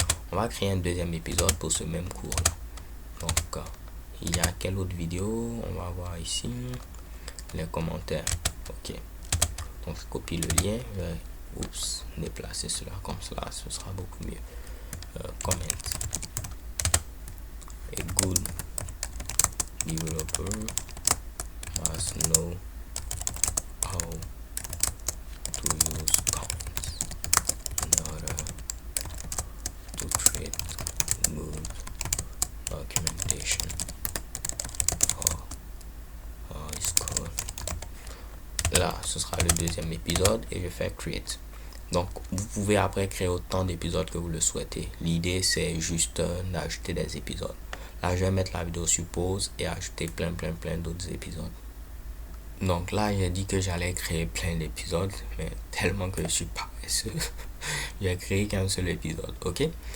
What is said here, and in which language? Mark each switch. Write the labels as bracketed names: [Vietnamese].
[French] On va créer un deuxième épisode pour ce même cours-là. Donc, il y a quelle autre vidéo? On va voir ici les commentaires. Ok, donc je copie le lien, je vais déplacer cela comme cela, ce sera beaucoup mieux. [English] Comment a good developer must know how to use comments in order to create good documentation for his code. [French] Là, ce sera le deuxième épisode et je fais create. Donc, vous pouvez après créer autant d'épisodes que vous le souhaitez. L'idée, c'est juste d'ajouter des épisodes. Là, je vais mettre la vidéo sur pause et ajouter plein d'autres épisodes. Donc là, j'ai dit que j'allais créer plein d'épisodes, mais tellement que je suis paresseux, j'ai créé qu'un seul épisode, ok?